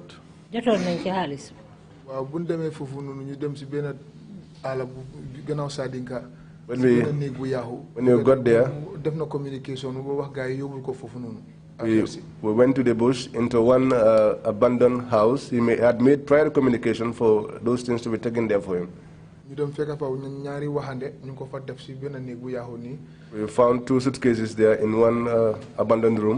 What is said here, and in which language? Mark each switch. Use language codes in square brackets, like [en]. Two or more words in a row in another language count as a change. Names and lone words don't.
[wo] jotoon nañ ci xaalis. waaw bu ñu demee foofu noonu ñu dem si benn àll bu gannaaw Sadinka. [en] When we got there, we went to the bush into one abandoned house. He had made prior communication for those things to be taken there for him. We found two suitcases there in one abandoned room.